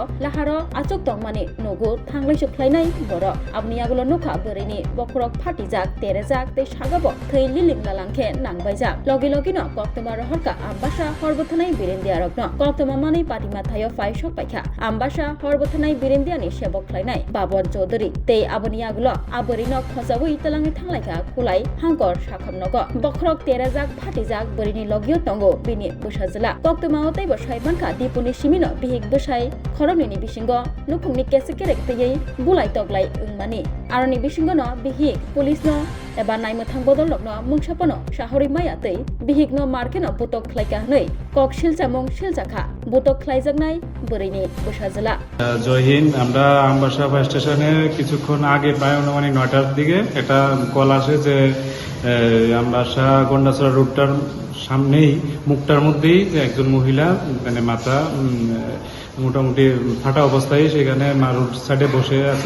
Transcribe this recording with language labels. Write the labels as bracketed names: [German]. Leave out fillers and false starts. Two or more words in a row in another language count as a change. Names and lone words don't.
[Kok Borok] laharo achuk tongmani nugu thanglai suklainai boro abni agulo nukha borini bokrok phatijak terejak te sagabo thei liling lalangkhe nangbaijak logi logino koktema rohorka ambasha horbothanai birendiarokno koktema mani patima thayo faisok paikha ambasha horbothanai birendiani বকলাইনাই বাবর চৌধুরী তে আবনিয়াগুলো আবরিনক খজাবুই তেলাঙ্গি থাংলাইকা কুলাই হাঙ্কর সাখামনগ বখরক তেরাজাক ফাটিজাক বরিনি লগিও তঙ্গো বিনি বুসাজলা কক্তমাওতাই বসাইবানকা দিপুনি সিমিনো বিহিক বুসাই খরমনি বিসিঙ্গ নুফুংনি কেসে কেরেক তেই বুলাই তগলাই উংমানি আরনি বিসিঙ্গ ন বিহিক পুলিশ ন এবা নাইমথাং বদলকনো মুংসাপনো শাহরি মায়াতৈ বিহিকনো মার্কেনো বুতক খ্লাইকা হनै কক শিলচামং শিলজাখা বুতক খ্লাইজাকনাই বরিনি বুসাজলা [Bangla] জয় হিন্দ। আমরা আমবাসা বাস স্টেশনে কিছুক্ষণ আগে প্রায় অনুমানিক ৯টার দিকে একটা কল আসে যে আমবাসা গন্ডাছড়া রুটটার সামনেই মুখটার মধ্যেই যে একজন মহিলা মানে মাথা মোটামুটি ফাটা অবস্থায় সেখানে রোড সাইডে বসে আছে।